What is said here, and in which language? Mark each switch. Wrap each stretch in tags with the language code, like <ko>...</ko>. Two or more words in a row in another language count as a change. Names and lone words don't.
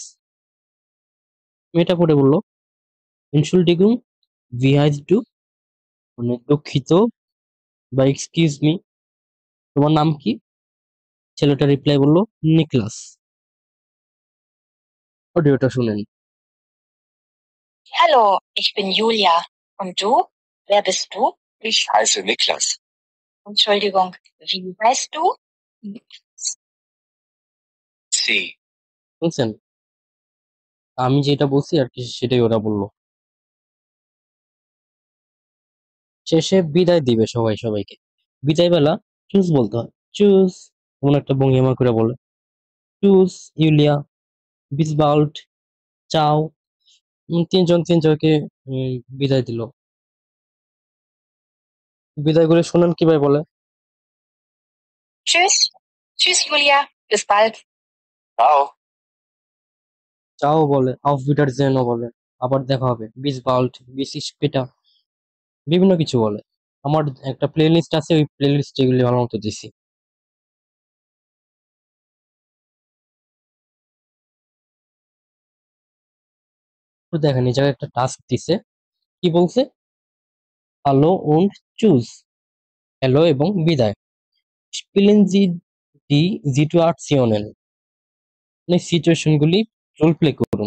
<bn>মেয়েটা পরে বলল,</bn> <de>Entschuldigung, wie heißt du,</de> <bn>মানে দুঃখিত বা</bn> <en>excuse me,</en> <bn>তোমার নাম কি? ছেলেটা রিপ্লাই বলল, নিকলাস। অডিওটা শুনেন।</bn> <de>Hallo, ich bin Julia. Und du? Wer bist du? Ich heiße Niklas. Entschuldigung, wie heißt du? C.</de> <bn>শুনছেন? আমি যেটা বলছি আর কি সেটাই ওরা বললো। শেষে বিদায় দিবে সবাই সবাইকে। বিদায় বেলা চুজ বলতে হয়, চুজ, এমন একটা ভঙ্গিমা করে বলে,</bn> <de>Tschüss Julia, bis bald,</de> <bn>চাও। তিনজন তিনজনকে উম, বিদায় দিল। বিদায় করে শুনেন কিভাবে বলে।</bn> <de>Tschüss. Tschüss, Julia. Bis bald. Ciao.</de> <bn>চাও বলে,</bn> <de>auf Wiedersehen</de> <bn>বলে, আবার দেখা হবে,</bn> <de>bis bald, bis später,</de> <bn>বিভিন্ন কিছু বলে। আমার একটা</bn> <en>play list</en> <bn>আছে, ওই</bn> <en>play list</en> <bn>এগুলি ভালো মতো দিছি। তো দেখেন এই জায়গায় একটা টাস্ক দিছে, কি বলছে,</bn> <de>Hallo und Tschüss,</de> <bn>হ্যালো এবং বিদায়,</bn> <de>Spielen Sie die Situation,</de> <bn>মানে সিচুয়েশন গুলি</bn> <en>role play</en> <bn>করুন।</bn>